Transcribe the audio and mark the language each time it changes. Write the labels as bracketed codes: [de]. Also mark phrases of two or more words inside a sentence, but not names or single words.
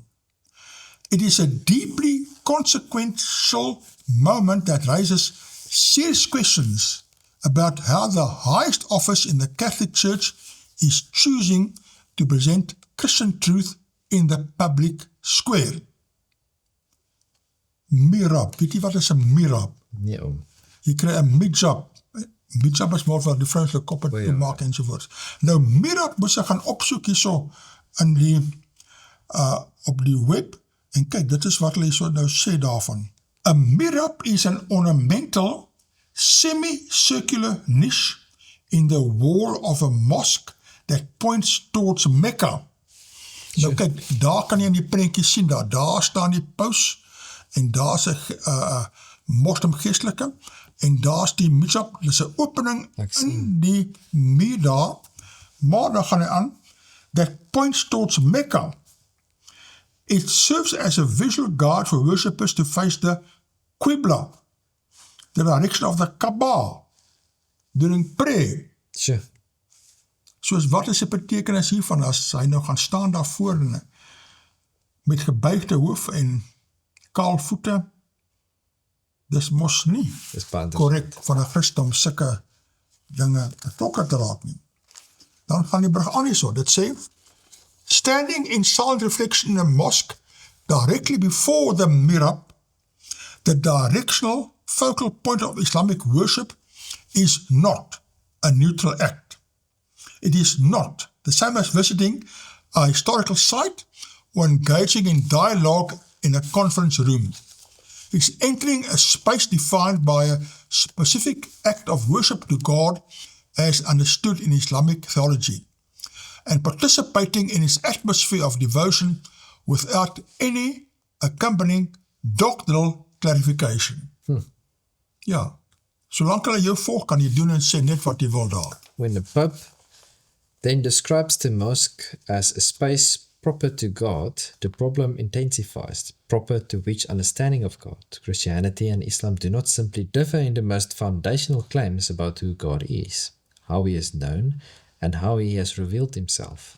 [en] It is a deeply consequential moment that raises serious questions about how the highest office in the Catholic Church is choosing to present Christian truth in the public square. [af] Mihrab, weet jy wat is 'n mihrab? Nee, oom. Jy kry 'n mijab. Mijab is maar wat die vrouens hulle koppe toe maak ensovoorts. Nou mihrab moet jy gaan opsoek hierso in die op die web en kyk, dit is wat hulle so nou sê daarvan. [en] A mihrab is an ornamental semicircular niche in the wall of a mosque that points towards Mecca. [af] Nou kyk, daar kan jy in die prentjie sien, daar staan die paus en daar's 'n moslim geestelike en daar's die mijab, dis 'n opening in die muur daar, maar dan gaan hy aan, [en] that points towards Mecca. It serves as a visual guide for worshippers to face the Qibla, the direction of the Kaaba, during prayer. Sure. [af] Soos wat is die betekenis hiervan, as hy nou gaan staan daarvoor en met gebuigde hoof en kaal voete, dis mos nie korrek van 'n Christen om sulke dinge betrokke te raak nie. Dan gaan die brug aan hierso, dit sê, [en] standing in silent reflection in a mosque directly before the mihrab, the directional focal point of Islamic worship is not a neutral act. It is not the same as visiting a historical site or engaging in dialogue in a conference room. It's entering a space defined by a specific act of worship to God as understood in Islamic theology, and participating in its atmosphere of devotion without any accompanying doctrinal clarification. [af] Ja, solank hulle jou volg, kan jy doen en sê net wat jy wil daar. [en] When the Pope then describes the mosque as a space proper to God, the problem intensifies, proper to which understanding of God. Christianity and Islam do not simply differ in the most foundational claims about who God is. how he is known, and how he has revealed himself.